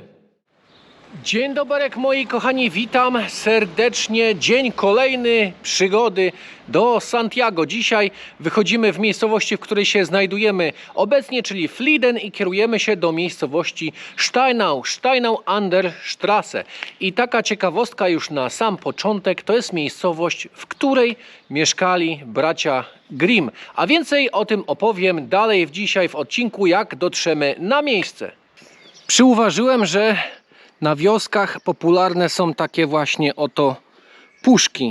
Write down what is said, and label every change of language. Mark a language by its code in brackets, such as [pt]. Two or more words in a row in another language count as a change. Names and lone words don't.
[pl] Dzień dobry moi kochani, witam serdecznie. Dzień kolejny przygody do Santiago. Dzisiaj wychodzimy w miejscowości, w której się znajdujemy obecnie, czyli Flieden, i kierujemy się do miejscowości Steinau an der Straße. I taka ciekawostka już na sam początek, to jest miejscowość, w której mieszkali bracia Grimm. A więcej o tym opowiem dalej dzisiaj w odcinku, jak dotrzemy na miejsce. Przyuważyłem, że na wioskach popularne są takie właśnie oto puszki.